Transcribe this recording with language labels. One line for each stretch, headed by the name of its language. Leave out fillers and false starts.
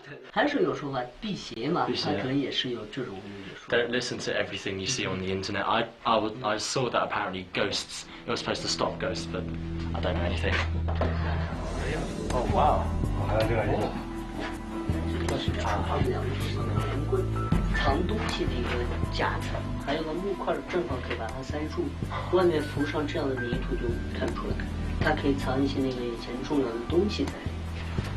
Chinese: 还是有说法，辟邪嘛，它可能也是有这种说法。
English: Don't listen to everything you see on the internet. I saw that apparently ghosts. It was supposed to stop ghosts, but I don't know anything. Oh wow.
Chinese: 这是长方两连棍，藏东西的一个架子，还有个木块，正好可以把它塞住，外面浮上这样的泥土就看不出来，它可以藏一些那个以前重要的东西在里面。